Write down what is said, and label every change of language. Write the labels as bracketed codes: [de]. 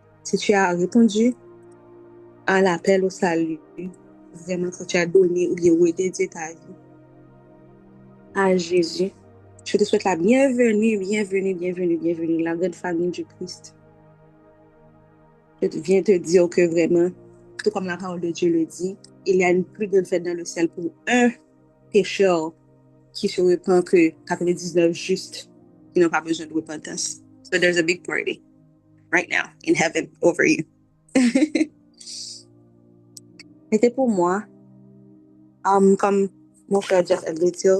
[fr] Si tu as répondu à l'appel au salut, vraiment que tu as donné ou bien redédié ta vie à Jésus, je te souhaite la bienvenue, bienvenue, bienvenue, bienvenue, la grande famille du Christ. Je viens te dire que vraiment, tout comme la parole de Dieu le dit, il y a une plus grande fête dans le ciel pour un pécheur qui se repent que 99 justes qui n'ont pas besoin de repentance. [en] So there's a big party right now in heaven over you. [fr] C'était pour moi, comme mon frère Jeff a dit,